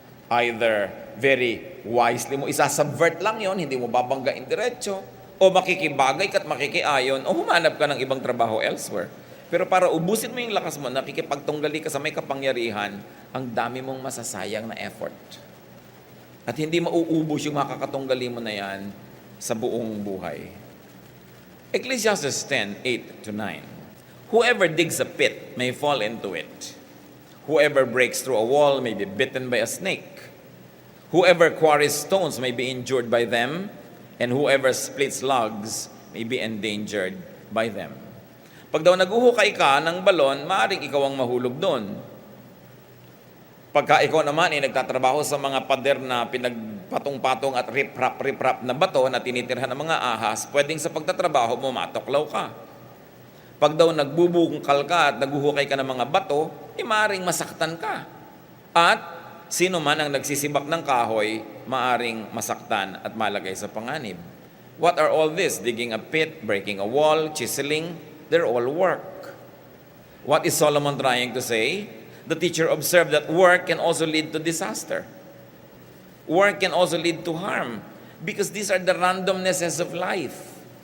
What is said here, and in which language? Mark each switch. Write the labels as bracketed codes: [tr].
[tl] Either very wisely mo, isasubvert lang yon, hindi mo babanggain diretso, o makikibagay ka't makikiayon, o humanap ka ng ibang trabaho elsewhere. Pero para ubusin mo yung lakas mo, nakikipagtunggali ka sa may kapangyarihan, ang dami mong masasayang na effort. At hindi mauubos yung makakatunggali mo na yan sa buong buhay. [en] Ecclesiastes 10:8-9. Whoever digs a pit may fall into it. Whoever breaks through a wall may be bitten by a snake. Whoever quarries stones may be injured by them, and whoever splits logs may be endangered by them. [tl] Pag daw naguhukay ka ng balon, maaaring ikaw ang mahulog doon. Pagka ikaw naman ay nagtatrabaho sa mga pader na pinagpatong-patong at riprap na bato na tinitirhan ng mga ahas, pwedeng sa pagtatrabaho mo matuklaw ka. Pag daw nagbubungkal ka at naguhukay ka ng mga bato, maaaring masaktan ka. At sino man ang nagsisibak ng kahoy, maaaring masaktan at malagay sa panganib. [en] What are all this? Digging a pit, breaking a wall, chiseling, they're all work. What is Solomon trying to say? The teacher observed that work can also lead to disaster. Work can also lead to harm because these are the randomnesses of life.